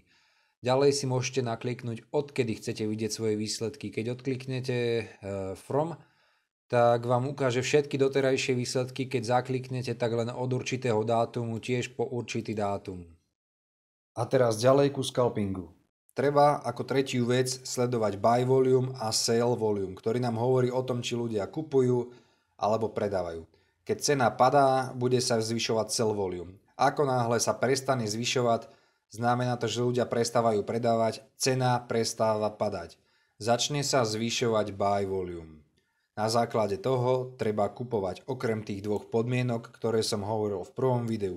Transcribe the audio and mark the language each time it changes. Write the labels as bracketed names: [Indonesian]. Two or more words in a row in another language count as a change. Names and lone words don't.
[Slovak] Ďalej si môžete nakliknúť, odkedy chcete vidieť svoje výsledky. Keď odkliknete From, tak vám ukáže všetky doterajšie výsledky. Keď zakliknete, tak len od určitého dátumu, tiež po určitý dátum. A teraz ďalej ku scalpingu. Treba ako tretiu vec sledovať [English] buy volume [Slovak] a [English] sell volume, [Slovak] ktorý nám hovorí o tom, či ľudia kupujú alebo predávajú. Keď cena padá, bude sa zvyšovať [English] sell volume. [Slovak] Ako náhle sa prestane zvyšovať, znamená to, že ľudia prestávajú predávať, cena prestáva padať. Začne sa zvyšovať [English] buy volume. [Slovak] Na základe toho treba kupovať okrem tých dvoch podmienok, ktoré som hovoril v prvom videu.